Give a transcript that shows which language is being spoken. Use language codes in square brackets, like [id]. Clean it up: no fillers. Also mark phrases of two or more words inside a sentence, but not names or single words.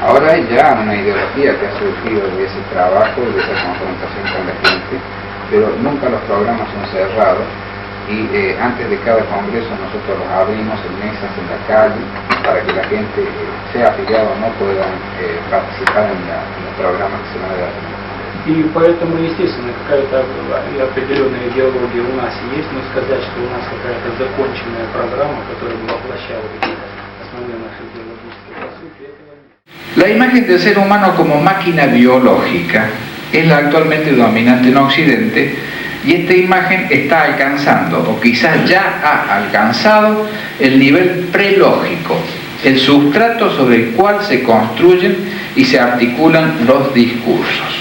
[es] Ahora hay ya una ideología que ha surgido de ese trabajo, de esa confrontación con la gente, pero nunca los programas son cerrados y antes de cada congreso nosotros los abrimos en mesas en la calle para que la gente, sea afiliada o no, pueda participar en los programas que se van a dar. [ru] И поэтому, естественно, какая-то определенная идеология у нас есть, но сказать, что у нас какая-то законченная программа, которая бы воплощала какие-то основные наши идеологические посылки, этого нет. [es] La imagen del ser humano como máquina biológica es la actualmente dominante en Occidente, y esta imagen está alcanzando, o quizás ya ha alcanzado, el nivel prelógico, el sustrato sobre el cual se construyen y se articulan los discursos.